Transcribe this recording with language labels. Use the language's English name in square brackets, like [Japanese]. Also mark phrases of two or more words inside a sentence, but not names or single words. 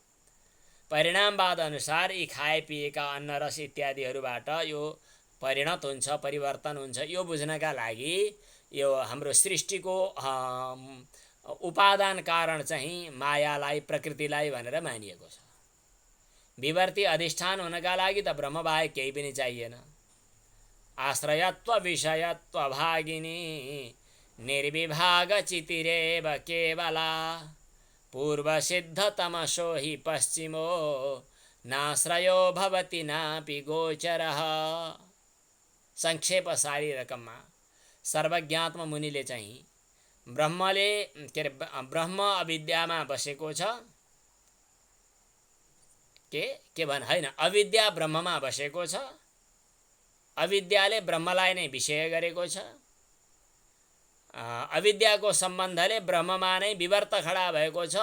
[Nepali] परिणामवाद अनुसार यी खाए पिएका अन्न रस इत्यादिहरूबाट यो परिणत हुन्छ, परिवर्तन हुन्छ। यो बुझ्नका लागि यो हाम्रो सृष्टिको उपादान कारण चाहिँ मायालाई, प्रकृतिलाई भनेर मानिएको छ। विवर्ती अधिष्ठान हुनका लागि त ब्रह्मबाहेक केही पनि चाहिएन। [Sanskrit] आश्रयत्व विषयत्व भागिनी निर्विभाग चितिरेव केवला पूर्व सिद्ध तमसो हि पश्चिमो नाश्रयो भवति नापि गोचरः। [Nepali] संक्षेप सारी रकममा सर्वज्ञात्म मुनिले चाहिँ ब्रह्मले ब्रह्म अविद्यामा बसेको छ के भन हैन, अविद्या ब्रह्ममा बसेको छ, अविद्याले ब्रह्मलाई नै विषय गरेको छ, अविद्याको सम्बन्धले ब्रह्ममा नै विवर्त खडा भएको छ।